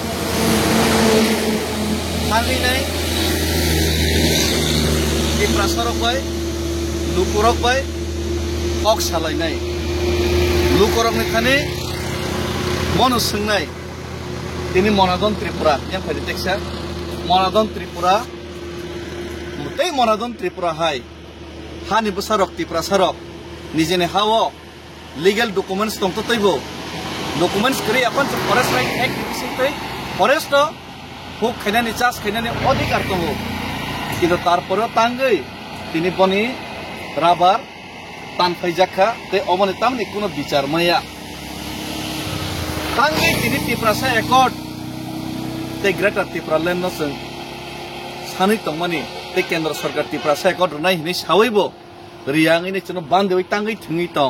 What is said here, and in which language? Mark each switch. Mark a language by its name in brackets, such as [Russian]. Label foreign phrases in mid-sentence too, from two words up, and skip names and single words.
[Kok Borok] थांनाय त्रिपुरा सरक बाय लुकुरक बाय कक सालायनाय लुकुरकनि थाने मनु सोंनाय दिनै मनादन त्रिपुरा yang फायदि टेक्सा मनादन त्रिपुरा मुतै मनादन त्रिपुरा हाय हानि बसारक त्रिपुरा सरक निजेने हावो [English] legal documents [Kok Borok] दंत तैबो डॉक्यूमेंट्स करी अपन फॉरेस्ट राइट एक्ट सिंतै फॉरेस्ट हुक खैनानि चास खैनानि अधिकार दङ किन्तु तारपरो तांगै दिनै बनि राबार तानफायजाखा ते अमने तामनि कोनो बिचार माया तांगै दिनै त्रिपुरा सा एकॉर्ड ते ग्रेटर त्रिपुरा लैंड नसों सानै तंमानि ते [Hindi] केंद्र सरकार [Kok Borok] त्रिपुरा सा एकॉर्ड नाय हिनै सावैबो रियांगैनो चनो बांदेवै तांगै थुङै दं